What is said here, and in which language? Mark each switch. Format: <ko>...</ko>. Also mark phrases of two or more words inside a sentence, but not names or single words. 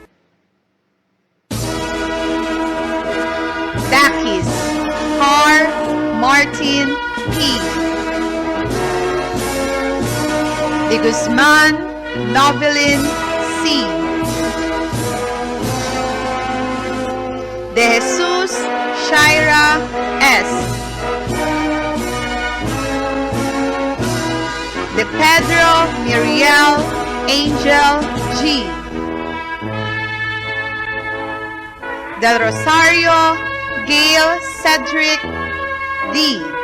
<tl>Dakis Har Martin P. De Guzman Novelin C. De Jesus Shaira S. De Pedro Miriel Angel G. Del Rosario Gail Cedric D.</tl>